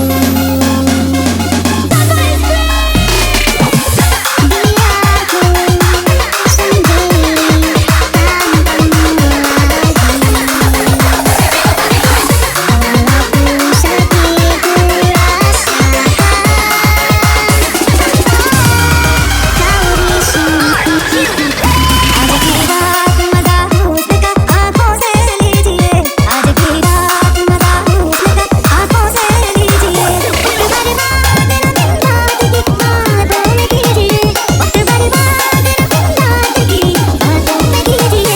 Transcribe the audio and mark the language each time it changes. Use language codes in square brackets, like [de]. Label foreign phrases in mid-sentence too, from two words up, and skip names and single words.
[id] Biarku sendiri tanpamu lagi, walaupun sedih ku rasakan kau di sini. [hi] आज की रात मजा हुस्न का आँखों से लीजिए, आज की रात मजा हुस्न का आँखों से लीजिए। वक्त बर्बाद न दिन रात की बातों में कीजिए, वक्त बर्बाद न दिन रात की बातों में कीजिए।